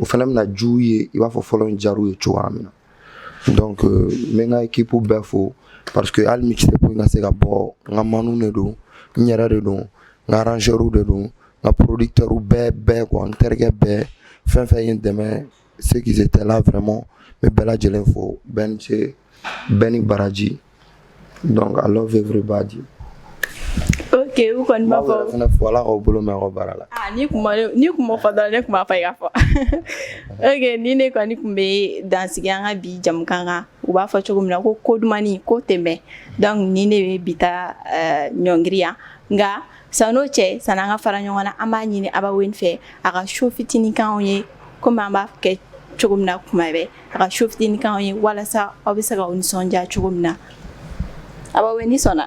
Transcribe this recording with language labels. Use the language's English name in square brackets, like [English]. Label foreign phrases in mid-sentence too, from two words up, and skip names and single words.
[Bambara] fɛnɛ bɛna diya u ye i b'a fɔ fɔlɔ in diyara u ye cogoya min na donc n bɛ n ka équipe bɛɛ fo [French] parce que [Bambara] hali mixtape in ka se ka bɔ n ka manu de don n yɛrɛ de don n ka arrangeur de don n ka producteur bɛɛ quoi n terikɛ bɛɛ fɛn ye n dɛmɛ [French] ceux qui étaient là vraiment [Bambara] n bɛ bɛɛ lajɛlen fo bɛɛ ni baraji donc [English] I love everybody. [Bambara] Ok u kɔni b'a fɔ fɛnɛ fo Ala k'aw bolo mɛn aw ka baara la. Ni kun m'o fɔ dɔrɔn ne kun b'a fɔ i ka fɔ ok ni ne kɔni kun bɛ dansigi an ka bi jamukan kan u b'a fɔ cogo min na ko dumani ko tɛmɛ donc ni ne bɛ bi ta ɲɔngiri yan nka san'o cɛ san'an ka fara ɲɔgɔn na an b'a ɲini Abawe fɛ a ka show fitinin k'anw ye komi an b'a kɛ cogo min na kuma bɛɛ a ka show fitinin k'anw ye walasa aw bɛ se ka nisɔndiya cogo min na Abawe ni sɔnna.